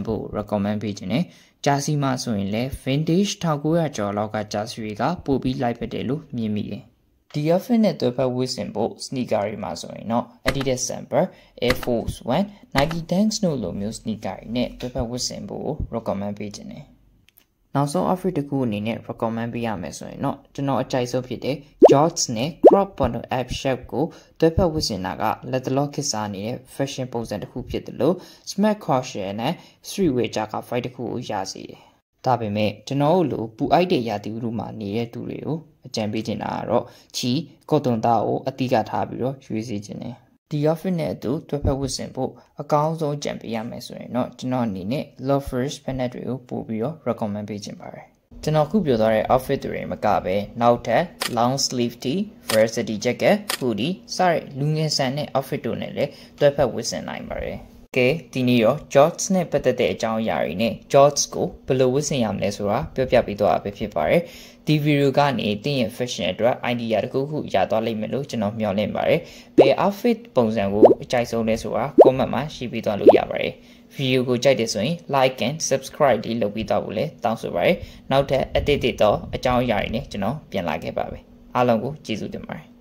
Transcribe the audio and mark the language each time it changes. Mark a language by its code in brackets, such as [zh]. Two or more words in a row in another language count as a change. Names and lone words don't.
[my] ဖို့ recommend ပေးခြင်းတယ်jersey မှာဆိုရင်လည်း vintage 1900ကျော်လောက်က jersey တွေကပို့ပြီးလိုက်ဖက်တယ်လို့မြင်မိတယ်ဒီ outfit နဲ့တွဲဖက်ဝတ်ဆင်ဖို့ sneaker တွေမှာဆိုရင်တော့ Adidas Samba, Air Force One, Nike Dunks တို့လိုမျိုး sneaker တွေနဲ့တွဲဖက်ဝတ်ဆင်ဖို့ recommend ပေးခြင်းတယ်နောက်ဆုံး outfit တစ်ခုအနေနဲ့ recommend ပေးရမယ်ဆိုရင်တော့ကျွန်တော်အကြို က်ဆုံးဖြစ်တဲ့ Jorts နဲ့ [en] crop bottom up shirt [my] ကိုတွဲဖက်ဝတ်ဆင်တာကလက်တလောခေတ်စားနေတဲ့ fashion ပုံစံတစ်ခုဖြစ်တယ်လို့ [en] smart casual [my] နဲ့ streetwear ကြားက fight တစ်ခုကိုရစေတယ်ဒါပေမဲ့ကျွန်တော်တို့လိုပူအိုက်တဲ့ရာသီဥတုမှာနေတဲ့သူတွေကိုအ ကြံပေးချင်တာကတော့ချီကော့တွန်သားကိုအတိကထားပြီးတော့ရွေးစေချင်တယ်ဒီ outfit နဲ့အတူတွဲဖက်ဝတ်ဆင်ဖို့အကောင်းဆုံးကြံပေးရမယ်ဆိုရင်တော့ကျွန်တော်အနေနဲ့ [en] loafers pant [my] တွေကိုပို့ပြီးတော့ recommend ပေးချင်ပါတယ်ကျွန်တော်ခုပြောထားတဲ့ outfit တွေမကပဲနောက်ထပ် [en] long sleeve tee, varsity jacket, hoodie [my] စတဲ့လူင ယ်ဆန်တဲ့ outfit တို့နဲ့လည်းတွဲဖက်ဝတ်ဆင်နိုင်ပါတယ်ကဲဒီနေ့ရော Jorts နဲ့ပတ်သက်တဲ့အကြောင်းအရာတွေနဲ့ Jorts ကိုဘယ်လိုဝတ်ဆင်ရမလဲဆိုတာပြောပြပေးသွားတာပဲဖြစ်ပါတယ်ဒီဗီဒီယိုကနေတင်းရဲ့ fashion အတွက် idea တခုခုရသွားလိမ့်မယ်လို့ကျွန်တော်မျှော်လင့်ပါတယ်ဘယ် outfit ပုံစံကိုအကြိုက်ဆုံးလဲဆိုတာ comment မှာရေးပေးသွားလို့ရပါတယ်ဗီဒီယိုကိုကြိုက်တယ်ဆိုရင် [en] like and subscribe [my] လေးလုပ်ပြီးတော့ဖို့လည်းတောင်းဆိုပါတယ်နောက်ထပ်အသစ်တော့အကြောင်းအရာတွေနဲ့ကျွန်တော်ပြန်လာခဲ့ပါမယ်အားလုံးကိုကျေးဇူးတင်ပါတယ်